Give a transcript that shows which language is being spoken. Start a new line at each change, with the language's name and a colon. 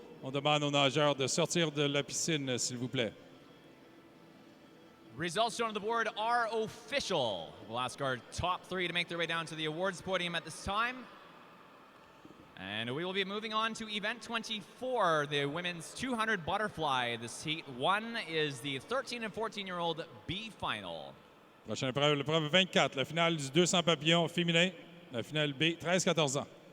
French: On demande aux nageurs de sortir de la piscine, s'il vous plaît.
English: Results shown on the board are official. We'll ask our top 3 to make their way down to the awards podium at this time. And we will be moving on to event 24, the women's 200 butterfly. This heat 1 is the 13 and 14-year-old B final.
French: Prochaine épreuve, l'épreuve 24, la finale du 200 papillons féminin, la finale B, 13-14 ans.